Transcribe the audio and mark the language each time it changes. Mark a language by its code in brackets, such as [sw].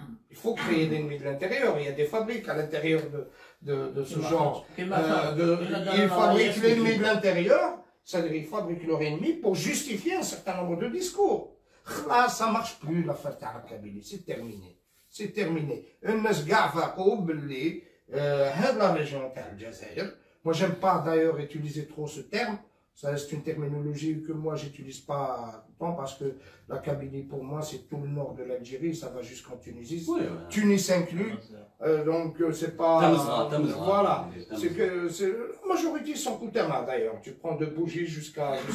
[fr] Il faut créer l'ennemi de l'intérieur. Il y a des fabriques à l'intérieur de ce genre. Ils Ils fabriquent l'ennemi de l'intérieur, c'est-à-dire ils fabriquent leur ennemi pour justifier un certain nombre de discours. Là, ça marche plus l'affaire de la Kabylie, c'est terminé. C'est terminé. [ar] الناس كاع فاقوا باللي هاد [fr] la région [ar] تاع الجزائر. [fr] Moi, j'aime pas d'ailleurs utiliser trop ce terme. Ça, c'est une terminologie que moi, j'utilise pas tout le temps parce que la Kabylie, pour moi, c'est tout le nord de l'Algérie, ça va jusqu'en Tunisie. Oui, ouais. Tunis inclus. Donc, c'est pas. Tamizra. Voilà. C'est que la majorité sont Koutama d'ailleurs. Tu prends de Bougie jusqu'à.